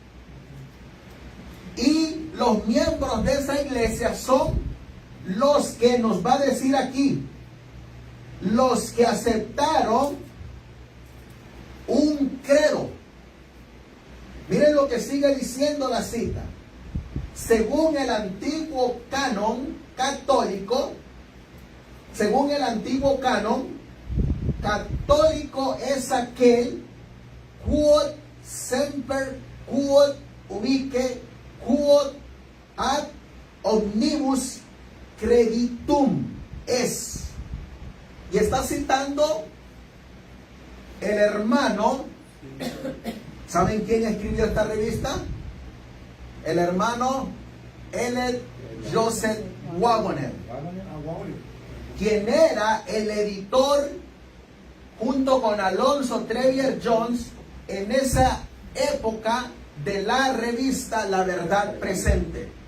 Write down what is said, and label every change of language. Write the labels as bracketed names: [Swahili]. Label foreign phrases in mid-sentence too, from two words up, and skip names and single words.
[Spanish] Y los miembros de esa iglesia son los que nos va a decir aquí, los que aceptaron un credo lo que sigue diciendo la cita. Según el antiguo canon católico, católico es aquel [Latin] quod semper, quod ubique, quod ad omnibus creditum es. [Spanish] Y está citando el hermano. ¿Saben quién escribió esta revista? El hermano L. Joseph Waggoner, quien era el editor junto con Alonso Trevier Jones en esa época de la revista La Verdad Presente.